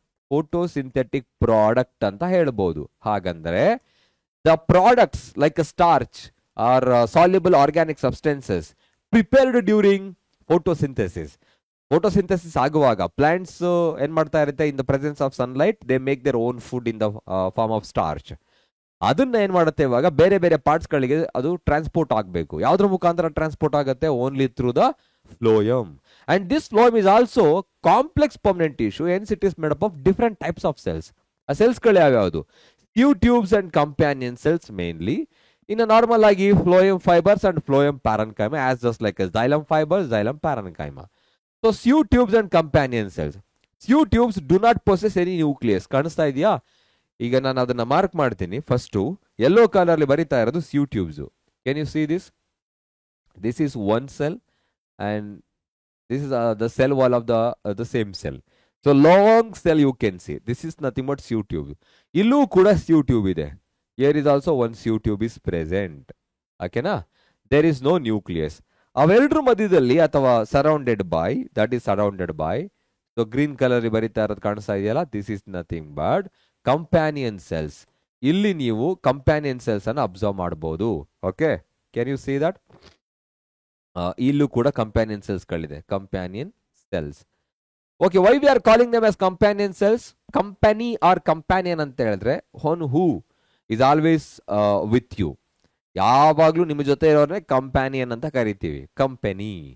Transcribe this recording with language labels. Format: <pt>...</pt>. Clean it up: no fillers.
<kn>Photosynthetic product ಅಂತ ಹೇಳ್ಬೋದು. ಹಾಗಂದ್ರೆ</kn> <en>The products like starch are soluble organic substances prepared during photosynthesis.</en> <kn>Photosynthesis ಆಗುವಾಗ plants ಏನ್ ಮಾಡ್ತಾ ಇರುತ್ತೆ?</kn> <en>In the presence of sunlight they make their own food in the form of starch.</en> <kn>ಅದನ್ನ ಏನ್ ಮಾಡುತ್ತೆ ಇವಾಗ? ಬೇರೆ ಬೇರೆ ಪಾರ್ಟ್ಸ್ ಗಳಿಗೆ ಅದು ಟ್ರಾನ್ಸ್ಪೋರ್ಟ್ ಆಗಬೇಕು. ಯಾವ್ದ್ರ ಮುಖಾಂತರ ಟ್ರಾನ್ಸ್ಪೋರ್ಟ್ ಆಗುತ್ತೆ?</kn> <en>Only through the phloem. And this phloem is also complex permanent tissue, hence it is made up of different types of cells.</en> <kn>ಆ ಸೆಲ್ಸ್ಗಳು ಯಾವ್ಯಾವುದು?</kn> <en>Sieve tubes and companion cells mainly. ಇನ್ನು normal ಆಗಿ phloem fibres and phloem parenchyma, as just like xylem fibers, xylem parenchyma. So sieve tubes and companion cells. Sieve tubes do not possess any nucleus.</en> <kn>ಕಾಣಿಸ್ತಾ ಇದೆಯಾ? ಈಗ ನಾನು ಅದನ್ನ mark ಮಾಡ್ತೀನಿ. ಫಸ್ಟು ಯೆಲ್ಲೋ ಕಲರ್ ಅಲ್ಲಿ ಬರೀತಾ ಇರೋದು ಸ್ಯೂ tubes.</kn> <en>Can you see this? This is one cell and this is the cell wall of the same cell. So long cell you can see. This is nothing but Sieve tube.</en> <kn>Illu kuda Sieve tube ide.</kn> <en>Here is also one Sieve tube is present. Okay na? There is no nucleus.</en> <kn>ಅವೆರಡರ ಮಧ್ಯದಲ್ಲಿ ಅಥವಾ</kn> <en>surrounded by, that is surrounded by. So green color</en> <kn>ಬರಿತಾ ಇರೋದು ಕಾಣಿಸ್ತಾ ಇದೆಯಲ್ಲ,</kn> <en>this is nothing but companion cells.</en> <kn>ಇಲ್ಲಿ ನೀವು companion cells ಅನ್ನು observe ಮಾಡಬಹುದು. Okay?</kn> <en>Can you see that?</en> <kn>ಇಲ್ಲೂ ಕೂಡ ಕಂಪ್ಯಾನಿಯನ್ ಸೆಲ್ಸ್ ಗಳಿದೆ,</kn> <en>Companion cells. Okay, why we are calling them as companion cells?</en> <kn>Company R companion ಅಂತ ಹೇಳಿದ್ರೆ</kn> <en>one who is always with you,</en> <kn>ಯಾವಾಗ್ಲೂ ನಿಮ್ಮ ಜೊತೆ ಇರೋರನ್ನೇ ಕಂಪ್ಯಾನಿಯನ್ ಅಂತ ಕರಿತೀವಿ, ಕಂಪನಿ.</kn>